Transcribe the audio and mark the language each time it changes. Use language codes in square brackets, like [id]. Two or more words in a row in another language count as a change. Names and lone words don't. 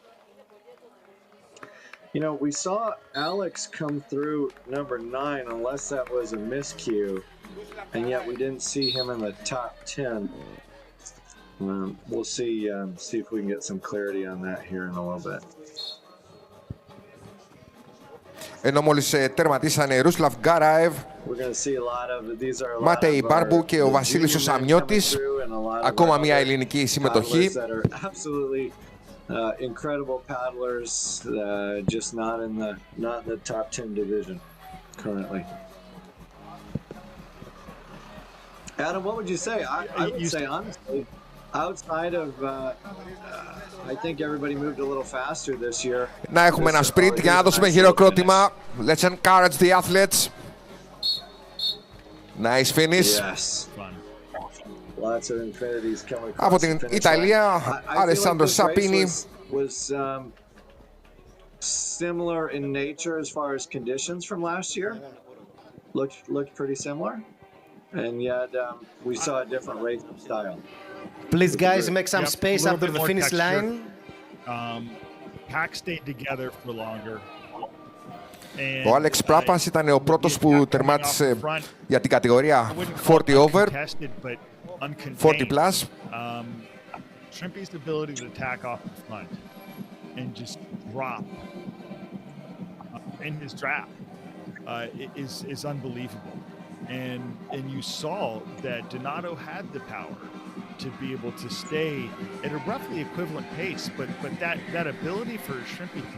[en] You know, we saw Alex come through number 9, unless that was a miscue, and yet we didn't see him in the top 10. We'll see if we can get some clarity on that here in a little bit. [el] Ενώ μόλις τερματίσανε Ρούσλαβ Γκάραεβ, Μάτεϊ Μπάρμπου και ο Βασίλης ο Σαμιώτης, ακόμα μια ελληνική συμμετοχή. [en] incredible paddlers, just not in the top 10 division currently. Adam, what would you say? I would say honestly, outside of, I think everybody moved a little faster this year. [el] Να έχουμε ένα sprint για να δώσουμε χειροκρότημα. [en] Let's encourage the athletes. Nice finish. Yes. Lots of infinities coming across. [el] Από την Ιταλία, Alessandro Sapini. [en] Was similar in nature as far as conditions from last year. Looked pretty similar, and yet we saw a different race style. Please, guys, make some space after the finish line. Pack stayed together for longer. [el] Ο Alex Prapas ήταν ο πρώτος που τερμάτισε για την κατηγορία 40 over, 40 plus. [en] Shrimpy's ability to attack off the front and just drop in his draft is unbelievable. And you saw that Donato had the power to be able to stay at a roughly equivalent pace, but that ability for Shrimpy to